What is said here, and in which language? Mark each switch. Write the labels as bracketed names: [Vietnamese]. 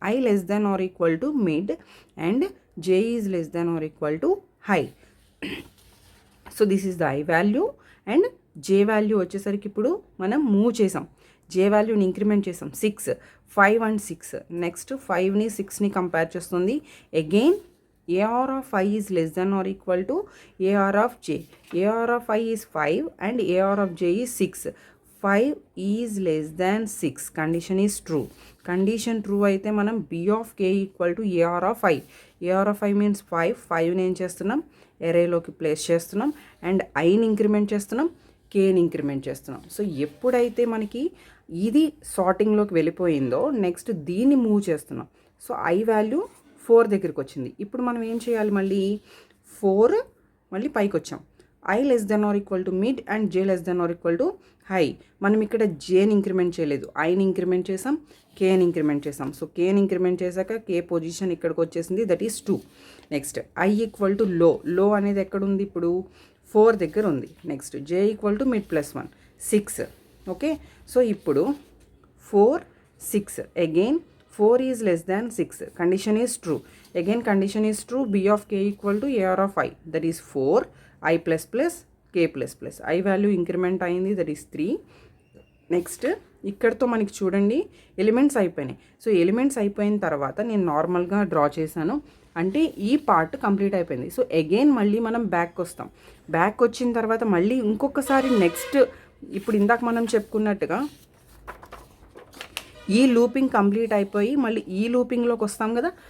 [English] I less than or equal to mid and J is less than or equal to high. So this is the I value and J value [Telugu] వచ్చేసరికి ఇప్పుడు మనం move చేసాం. జే వాల్యూని increment చేసాం 6, 5 and 6. Next 5ని 6ని compare చేస్తుంది. Again [English] AR of I is less than or equal to AR of J. AR of I is 5 and AR of J is 6. 5 is less than 6. Condition is true. Condition true [Telugu] అయితే మనం [English] B of K equal to AR of I. AR of I means 5. [Telugu] 5ని ఏం చేస్తున్నాం, ఎరేలోకి place చేస్తున్నాం and ఐని increment చేస్తున్నాం, కేని increment చేస్తున్నాం. So ఎప్పుడైతే మనకి ఇది సార్టింగ్లోకి వెళ్ళిపోయిందో నెక్స్ట్ దీన్ని మూవ్ చేస్తున్నాం. సో ఐ వాల్యూ 4 దగ్గరికి వచ్చింది. ఇప్పుడు మనం ఏం చేయాలి, మళ్ళీ 4 మళ్ళీ పైకి వచ్చాం. [English] I less than or equal to mid and J less than or equal to high. [Telugu] మనం ఇక్కడ జేని ఇంక్రిమెంట్ చేయలేదు, ఐని ఇంక్రిమెంట్ చేసాం, కేని ఇంక్రిమెంట్ చేసాం. సో కేని ఇంక్రిమెంట్ చేశాక కే పొజిషన్ ఇక్కడికి వచ్చేసింది, [English] That is 2. Next I equal to low. [Telugu] లో అనేది ఎక్కడ ఉంది, ఇప్పుడు 4 దగ్గర ఉంది. [English] Next J equal to mid plus 1 6. Okay, so ఇప్పుడు 4 6 again 4 is less than 6. Condition is true. Again condition is true. B of K equal to AR of I. That is 4 I plus plus K plus plus. I value increment అయింది, that is 3. [Telugu] Next ఇక్కడతో మనకి చూడండి elements అయిపోయినాయి. So elements అయిపోయిన తర్వాత నేను నార్మల్గా draw చేశాను, అంటే ఈ పార్ట్ కంప్లీట్ అయిపోయింది. సో అగైన్ మళ్ళీ మనం బ్యాక్ వస్తాం. బ్యాక్ వచ్చిన తర్వాత మళ్ళీ ఇంకొకసారి నెక్స్ట్ ఇప్పుడు ఇందాక మనం చెప్పుకున్నట్టుగా ఈ లూపింగ్ కంప్లీట్ అయిపోయి మళ్ళీ ఈ లూపింగ్లోకి వస్తాం కదా.